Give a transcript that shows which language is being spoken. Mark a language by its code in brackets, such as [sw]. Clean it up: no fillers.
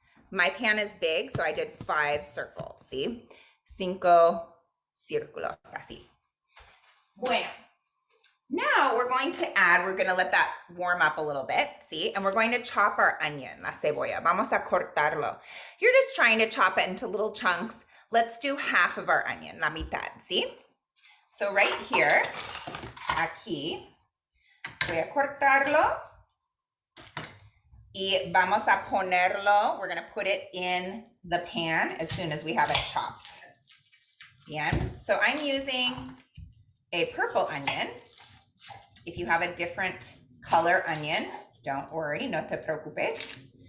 [en] My pan is big, so I did 5 circles, see? [es] 5 círculos, así. Bueno. [en] Now we're going to let that warm up a little bit, see? And we're going to chop our onion, [es] la cebolla. Vamos a cortarlo. [en] You're just trying to chop it into little chunks. Let's do 1/2 of our onion, [es] la mitad, [en] see? So right here, [es] aquí, voy a cortarlo. Y vamos a ponerlo, [en] we're gonna put it in the pan as soon as we have it chopped. Bien, so I'm using a purple onion. If you have a different color onion, don't worry, [es] no te preocupes.